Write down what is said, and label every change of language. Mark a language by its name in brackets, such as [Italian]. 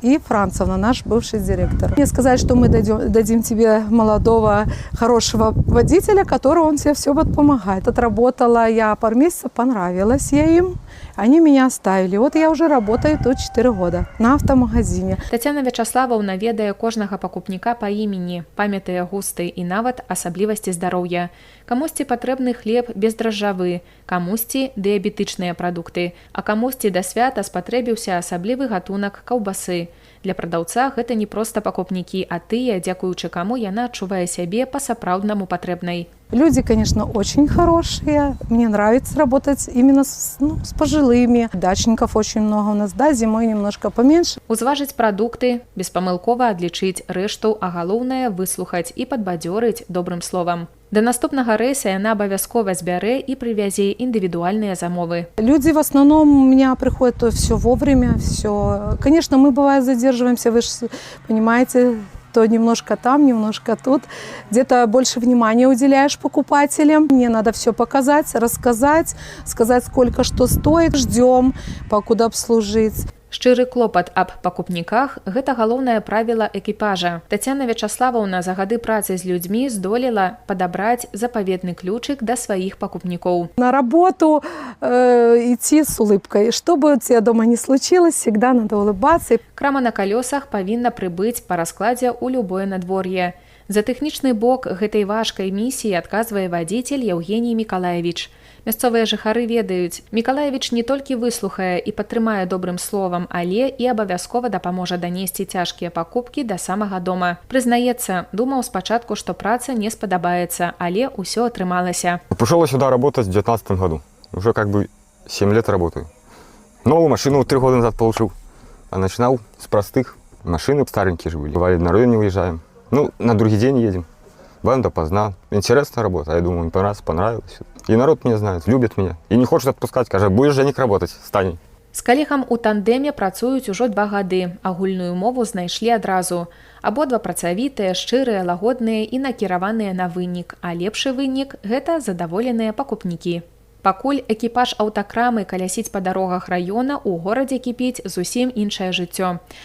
[Russian] И Францевна, наш бывший директор. Мне сказали, что мы дадим тебе молодого, хорошего водителя, которого он тебе все будет помогать. Отработала я пару месяцев, понравилась я им. Они меня оставили. Вот я уже работаю тут 4 года на автомагазине. [Belarusian] Тацяна Вячаславаўна ведае кожнага пакупніка па імені, памятае густы і нават асаблівасці здароўя. Камусьці патрэбны хлеб бездражджавы, камусьці дыябетычныя прадукты, а камусьці да свята спатрэбіўся асаблівы гатунак каўбасы. Для прадаўца гэта не проста пакупнікі, а тыя, дзякуючы каму яна адчувае сябе па-сапраўднаму патрэбнай. [Russian] Люди, конечно, очень хорошие. Мне нравится работать именно с пожилыми. Дачников очень много у нас, да, зимой немножко поменьше. [Belarusian] Узважыць прадукты, беспамылкова адлічыць рэшту, а галоўнае выслухаць і падбадзёрыць добрым словам. Да наступнага рэйса яна абавязкова збярэ і прывязе індывідуальныя замовы. [Russian] Люди в основном у меня приходят все вовремя, все. Конечно, мы бывает задерживаемся, вы же понимаете, то немножко там, немножко тут. Где-то больше внимания уделяешь покупателям. Мне надо все показать, рассказать, сказать, сколько что стоит. Ждем, покуда обслужить. [Belarusian] Шчыры клопат аб пакупніках – гэта галоўнае правіла экіпажа. Тацяна Вячаславаўна за гады працы з людзьмі здолела падабраць запаветны ключык да сваіх пакупнікоў. [Russian] На работу идти с улыбкой. Что бы у тебя дома ни случилось, всегда надо улыбаться. [Belarusian] Крама на калёсах павінна прыбыць па раскладзе ў любое надвор'е. За тэхнічны бок гэтай важкай місіі адказвае вадзіцель Евгений Миколаевич. Мясцовыя жыхары ведаюць, Миколаевич не толькі выслухае і падтрымае добрым словам, але і абавязкова дапаможа данесці цяжкія пакупкі да самага дома. Прызнаецца, думаў спачатку, што праца не спадабаецца, але ўсё атрымалася. [Russian] Пришел я сюда работать в 2019 году. Уже 7 лет работаю. Новую машину 3 года назад получил. А начинал с простых. Машины старенькие же были. Бывали на районе уезжаем. На другой день едем. Бываем допоздна. Интересная работа. Я думаю, мне понравилось. И народ меня знает, любит меня. И не хочет отпускать. Скажет, будешь, Женик, работать, стань. [Belarusian] З калегам у тандеме працуюць ужо 2 гады. Агульную мову знайшлі адразу. Абодва працавітыя, шчырыя, лагодныя і накіраваныя на вынік. А лепшы вынік – гэта задаволеныя пакупнікі. Пакуль экіпаж аўтакрамы калясіць па дарогах раёна, у горадзе кіпіць зусім іншае жыццё.